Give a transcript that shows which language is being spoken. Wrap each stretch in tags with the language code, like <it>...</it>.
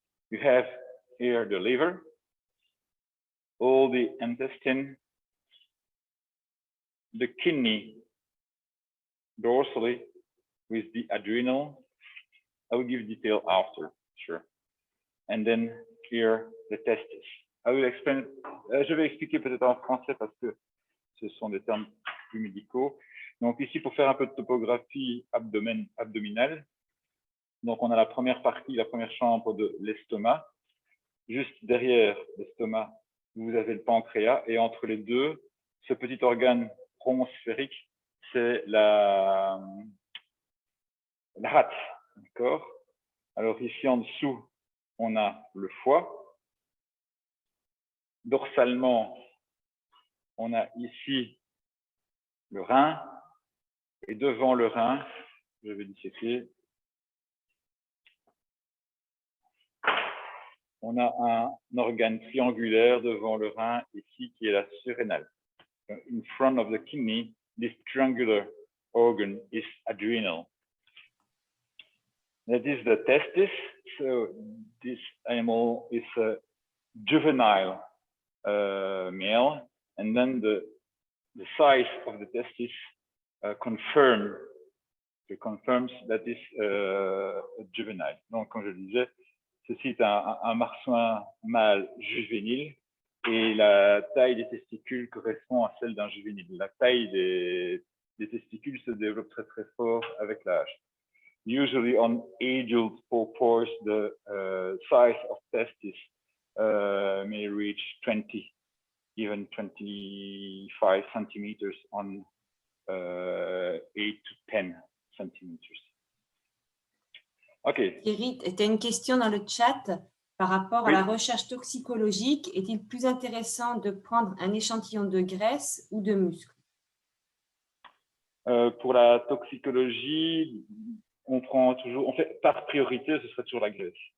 <en>You have here the liver, all the intestine, the kidney dorsally with the adrenal. I will give detail after, sure. And then here the testes. I will explain.</en> <fr>Je vais expliquer peut-être en français parce que ce sont des termes plus médicaux. Donc ici, pour faire un peu de topographie abdominale, donc on a la première partie, la première chambre de l'estomac. Juste derrière l'estomac, vous avez le pancréas, et entre les deux, ce petit organe rond sphérique, c'est la rate, d'accord? Alors ici en dessous, on a le foie. Dorsalement, on a ici le rein, et devant le rein, je vais disséquer, on a un organe triangulaire devant le rein ici qui est la surrénale.</fr> <en>In front of the kidney, this triangular organ is adrenal. That is the testis. So this animal is a juvenile male, and then the size of the testis confirms that is juvenile.</en> <fr>Donc, comme je disais, ceci est un marsouin mâle juvénile et la taille des testicules correspond à celle d'un juvénile. La taille des testicules se développe très très fort avec l'âge.</fr> <en>Usually on adult porpoise, the size of testis may reach 20, even 25 centimeters on 8 to 10 centimeters. Ok.</en> <fr>Thierry, tu as une question dans le chat par rapport à la recherche toxicologique. Est-il plus intéressant de prendre un échantillon de graisse ou de muscle? Pour la toxicologie, on fait par priorité, ce serait toujours la graisse.</fr>